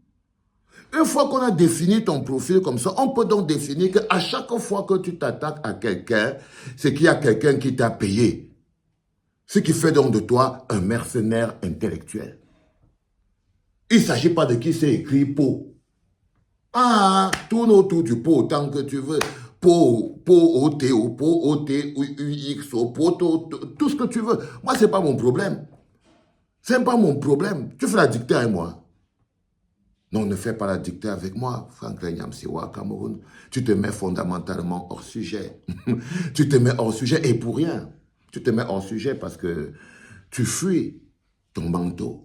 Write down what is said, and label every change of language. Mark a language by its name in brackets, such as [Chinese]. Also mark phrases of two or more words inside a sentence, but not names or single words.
[French] Une fois qu'on a défini ton profil comme ça, on peut donc définir qu'à chaque fois que tu t'attaques à quelqu'un, c'est qu'il y a quelqu'un qui t'a payé. Ce qui fait donc de toi un mercenaire intellectuel. Il ne s'agit pas de qui s'est écrit pot. Ah, tourne autour du pot autant que tu veux. Pot, O-T-O, pot, O-T-U-X-O, pot, tout ce que tu veux. Moi, ce n'est pas mon problème. Ce n'est pas mon problème. Tu fais la dictée avec moi. Non, ne fais pas la dictée avec moi, Franklin Nyamsiwa Cameroun. Tu te mets fondamentalement hors sujet. Tu te mets hors sujet et pour rien. Tu te mets hors sujet parce que tu fuis ton manteau.